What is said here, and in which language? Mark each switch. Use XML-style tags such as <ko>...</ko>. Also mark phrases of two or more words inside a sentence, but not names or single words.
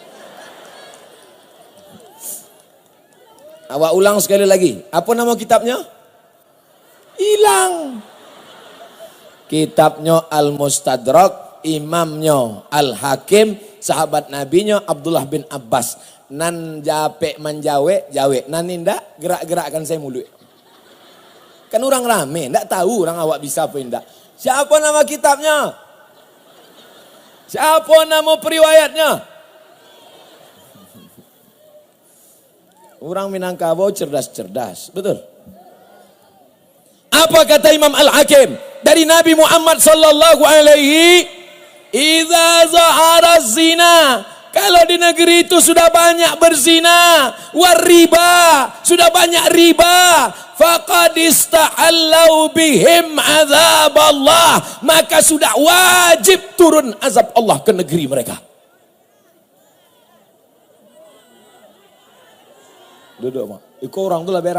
<min>Awak ulang sekali lagi.</min> <id>Apa nama kitabnya? Hilang. Kitabnya Al-Mustadrak, imamnya Al-Hakim, sahabat nabinya Abdullah bin Abbas.</id> <min>Nan jape menjawe, jawe. Nan indak gerak-gerakkan saya mulut. Kan orang rame, ndak tahu orang awak bisa apa indak.</min> <id>Siapa nama kitabnya? Siapa nama periwayatnya? Orang Minangkabau cerdas-cerdas, betul? Apa kata Imam Al-Hakim dari Nabi Muhammad</id> <ar>sallallahu alaihi, idza zahara zina,</ar> <id>kalau di negeri itu sudah banyak berzina, wariba, sudah banyak riba,</id> <ar>faqad istahallau bihim azab Allah,</ar> <id>maka sudah wajib turun azab Allah ke negeri mereka.</id> <min>Duduk mak, ikut orang tu lah berang.</min>